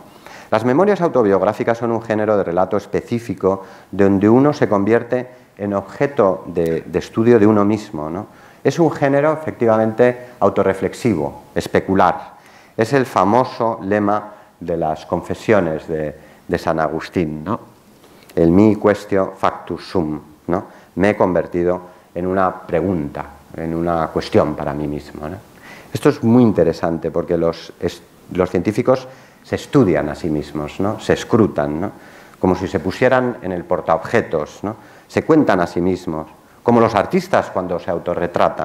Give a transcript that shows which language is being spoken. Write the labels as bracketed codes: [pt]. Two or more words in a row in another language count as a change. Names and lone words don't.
[es] Las memorias autobiográficas son un género de relato específico donde uno se convierte en objeto de estudio de uno mismo, ¿no? Es un género efectivamente autorreflexivo, especular. Es el famoso lema de las confesiones de San Agustín, ¿no?, el [la] mi quaestio factus sum, [es] ¿no?, me he convertido en una pregunta, en una cuestión para mí mismo, ¿no? Esto es muy interesante porque los científicos se estudian a sí mismos, ¿no?, se escrutan, ¿no?, como si se pusieran en el portaobjetos, ¿no?, se cuentan a sí mismos, como los artistas cuando se autorretratan.